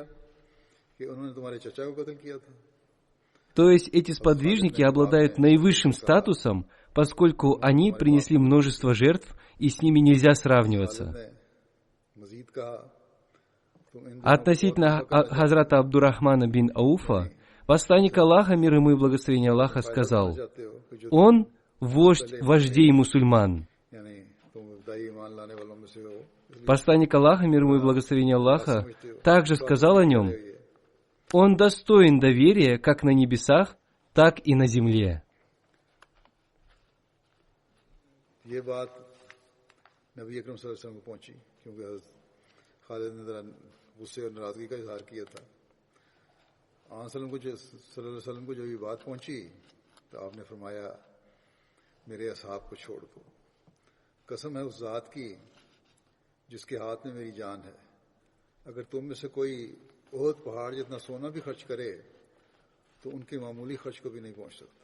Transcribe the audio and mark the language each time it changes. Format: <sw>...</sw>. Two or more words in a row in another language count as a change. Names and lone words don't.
<ru>То есть эти сподвижники обладают наивысшим статусом, поскольку они принесли множество жертв, и с ними нельзя сравниваться. Относительно Хазрата Абдурахмана бин Ауфа, посланник Аллаха, мир ему и благословение Аллаха, сказал: «Он вождь вождей мусульман».</ru> <ur>ابتدائی ایمان لانے والوں میں سے ہو، اس لیے</ur> <ru>Посланник Аллаха, мир ему и благословение Аллаха, также сказал о нем: «Он достоин доверия как на небесах, так и на земле».</ru> <ur>یہ بات نبی اکرم</ur> <ar>صلى الله عليه وسلم</ar> <ur>کو پہنچی، کیونکہ حضرت خالد نے ذرا غصے اور ناراضگی کا اظہار کیا تھا. آں</ur> <ar>صلى الله عليه وسلم</ar> <ur>کو جب یہ بات پہنچی تو آپ نے فرمایا، میرے اصحاب کو چھوڑ دو، قسم ہے اس ذات کی جس کے ہاتھ میں میری جان ہے، اگر تم میں سے کوئی احد پہاڑ جتنا سونا بھی خرچ کرے تو ان کے معمولی خرچ کو بھی نہیں پہنچ سکتا.</ur>